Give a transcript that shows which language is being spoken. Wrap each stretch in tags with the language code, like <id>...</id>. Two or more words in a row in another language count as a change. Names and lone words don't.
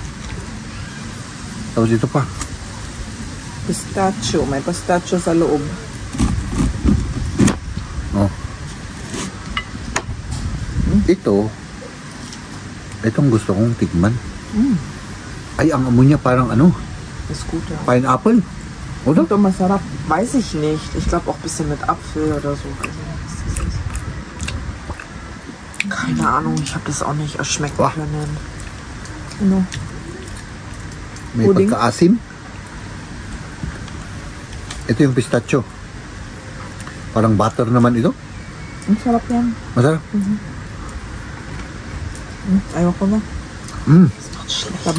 <tl>Tapos ito pa. Pistachio. May pistachio sa loob. Oh. Itong gusto kong tikman. Ay, ang amoy niya parang ano?</tl> <de>Ist gut, ja. Pineapple. Oder?</de> <tl>Ito masarap.</tl> <de>Weiß ich nicht. Ich glaube auch ein bisschen mit Apfel oder so. Keine Ahnung, ich habe das auch nicht erschmecken können.</de> <tl>Ano? May Pudding? pagkaasim. Ito yung pistachio. Parang butter naman ito. Ang sarap yan. Masarap. Ayaw ko na. Diba?</tl>